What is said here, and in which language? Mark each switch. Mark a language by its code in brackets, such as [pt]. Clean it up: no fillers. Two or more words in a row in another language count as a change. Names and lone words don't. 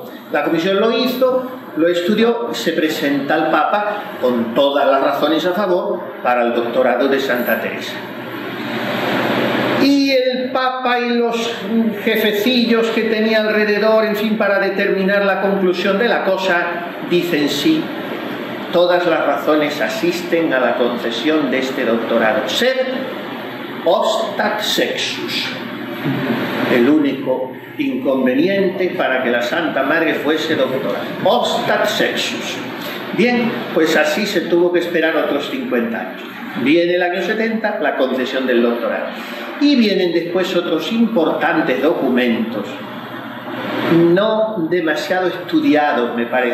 [es] La comisión lo hizo, lo estudió, se presenta al Papa con todas las razones a favor para el doctorado de Santa Teresa. Y el Papa y los jefecillos que tenía alrededor, en fin, para determinar la conclusión de la cosa, dicen: sí, todas las razones asisten a la concesión de este doctorado. [la] Sed ostat sexus. [es] El único inconveniente para que la Santa Madre fuese doctora. [la] Ostat sexus. [es] Bien, pues así se tuvo que esperar otros 50 años. Viene el año 70, la concesión del doctorado. Y vienen después otros importantes documentos, no demasiado estudiados, me parece